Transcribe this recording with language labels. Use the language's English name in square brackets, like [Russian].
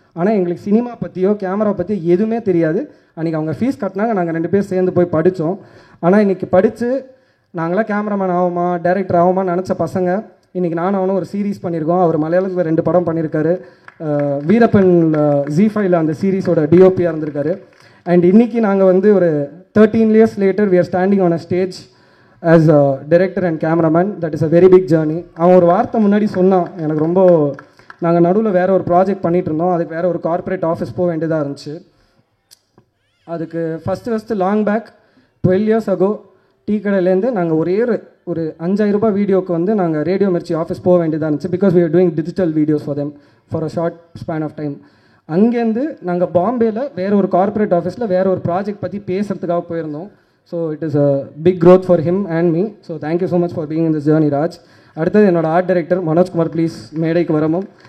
[Tamil] ஆனால் எங்களுக்கு சினிமா பற்றியோ கேமரா பற்றியோ எதுவுமே தெரியாது. அன்றைக்கி அவங்க ஃபீஸ் கட்டினாங்க, நாங்கள் 2 பேர் சேர்ந்து போய் படித்தோம். ஆனால் இன்றைக்கி படித்து நாங்களாம் கேமராமேன் ஆகுமா டைரக்டர் ஆகுமான்னு நினச்ச பசங்க இன்றைக்கி நானும் அவனும் ஒரு சீரீஸ் பண்ணியிருக்கோம். அவர் மலையாளத்தில் 2 படம் பண்ணியிருக்காரு. வீரப்பன் Z5ல அந்த சீரீஸோட டிஓபியாக இருந்திருக்காரு. [English] and [Tamil] இன்றைக்கி நாங்கள் ஒரு [English] 13 years later we are standing on a stage as a director and cameraman. That is a very big journey. [Tamil] அவன் ஒரு வார்த்தை முன்னாடி சொன்னான், எனக்கு ரொம்ப, நாங்கள் நடுவில் வேறு ஒரு ப்ராஜெக்ட் பண்ணிகிட்டு இருந்தோம். அதுக்கு வேறு ஒரு கார்ப்பரேட் ஆஃபீஸ் போக வேண்டியதாக இருந்துச்சு. அதுக்கு first long back [English] 12 years ago [Tamil] tea கடையிலேருந்து நாங்கள் ஒரு 5000 ரூபாய் வீடியோக்கு நாங்கள் ரேடியோ மிர்ச்சி ஆஃபீஸ் போக வேண்டியதாக இருந்துச்சு. [English] Because we are doing digital videos for them for a short span of time. [Tamil] அங்கேருந்து நாங்கள் பாம்பேயில் வேறு ஒரு கார்ப்பரேட் ஆஃபீஸில் வேறு ஒரு ப்ராஜெக்ட் பற்றி பேசுகிறதுக்காக போயிருந்தோம். [English] So it is a big growth for him and me. So thank you so much for being in this journey Raj. [Tamil] அடுத்தது என்னோட ஆர்ட் டைரக்டர் மனோஜ்குமார், ப்ளீஸ் மேடைக்கு வரமும்.